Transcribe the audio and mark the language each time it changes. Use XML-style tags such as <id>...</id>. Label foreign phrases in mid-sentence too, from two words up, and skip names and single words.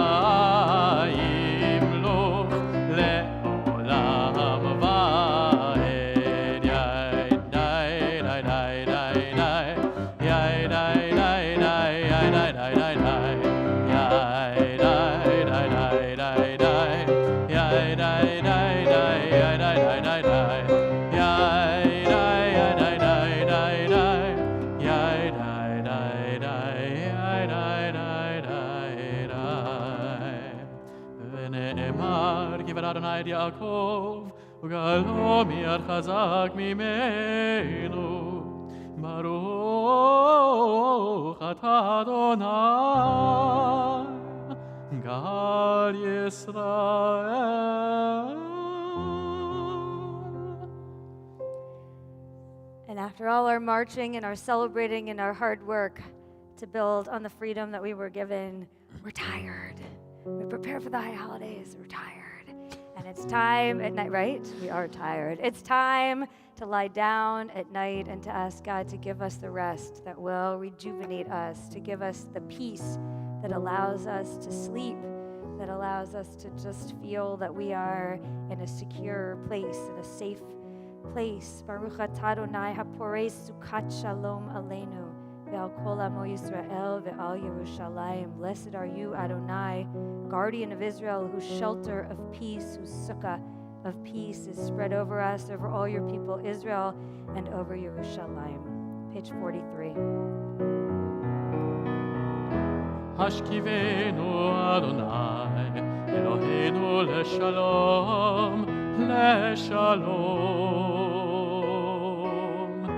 <he>ימלוך לעולם ועד יאי די די די די די יאי די די די די די די די יאי די די די די די יאי די Adonai את יעקב וגאלו מיד חזק ממנו ברוך אתה אדוני גאל ישראל.</he> <en>And after all our marching and our celebrating and our hard work to build on the freedom that we were given, we're tired. We prepare for the high holidays, we're tired. And it's time at night, right? We are tired. It's time to lie down at night and to ask God to give us the rest that will rejuvenate us, to give us the peace that allows us to sleep, that allows us to just feel that we are in a secure place, in a safe place.</en> <he>ברוך אתה אדוני הפורש סוכת שלום עלינו ועל כל עמו ישראל ועל ירושלים.</he> <en>Blessed are you, Adonai, guardian of Israel, whose shelter of peace, whose sukkah of peace is spread over us, over all your people, Israel, and over Yerushalayim. Page 43.</en> <he>השכיבנו אדוני, אלוהינו לשלום, לשלום.</he>